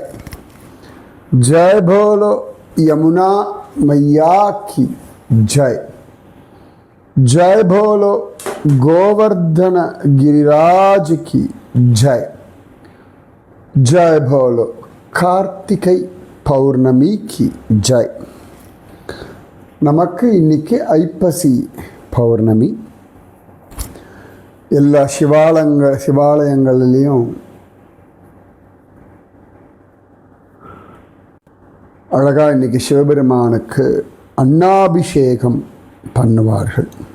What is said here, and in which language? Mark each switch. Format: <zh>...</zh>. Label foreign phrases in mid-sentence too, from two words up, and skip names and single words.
<hi>जय बोलो यमुना मैया की जय। जय बोलो गोवर्धन गिरिराज की जय। जय बोलो कार्तिकै पौर्णमी की जय.</hi> <ta>நமக்கு இன்னைக்கு ஐப்பசி பௌர்ணமி. எல்லா சிவாலயங்களிலையும் அழகா இன்னைக்கு சிவபெருமானுக்கு அன்னாபிஷேகம் பண்ணுவார்கள்.</ta>